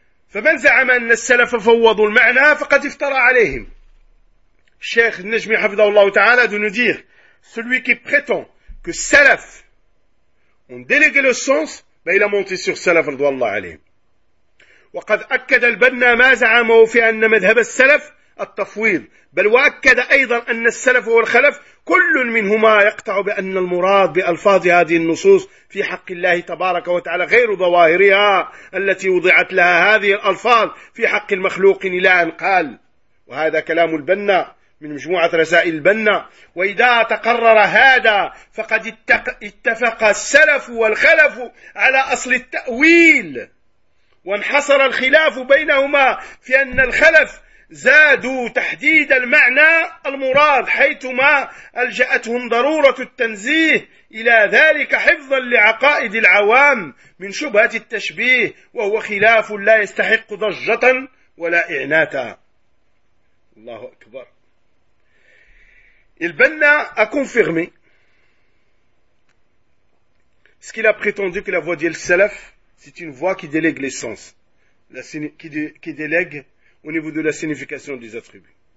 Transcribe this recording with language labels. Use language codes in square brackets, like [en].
[ar] فمن زعم أن السلف فوضوا المعنى فقد افترى عليهم. شيخ النجمي حفظه الله تعالى [fr] de nous dire, celui qui prétend que salaf ont délégué le sens, ben il a monté sur salaf [ar] رضي الله عليه. وقد أكد البنا ما زعمه في أن مذهب السلف التفويض، بل وأكد أيضا أن السلف والخلف كل منهما يقطع بأن المراد بألفاظ هذه النصوص في حق الله تبارك وتعالى غير ظواهرها التي وضعت لها هذه الألفاظ في حق المخلوق إلى أن قال. وهذا كلام البنا من مجموعة رسائل البنا. وإذا تقرر هذا فقد اتفق السلف والخلف على أصل التأويل، وانحصر الخلاف بينهما في أن الخلف زادوا تحديد المعنى المراد حيثما ألجأتهم ضرورة التنزيه إلى ذلك حفظا لعقائد العوام من شبهة التشبيه، وهو خلاف لا يستحق ضجة ولا إعناتا. الله أكبر. [fr] البنا a confirmé ce qu'il a prétendu que la voie du salaf c'est une voie qui délègue les sens, qui délègue au niveau de la signification des attributs.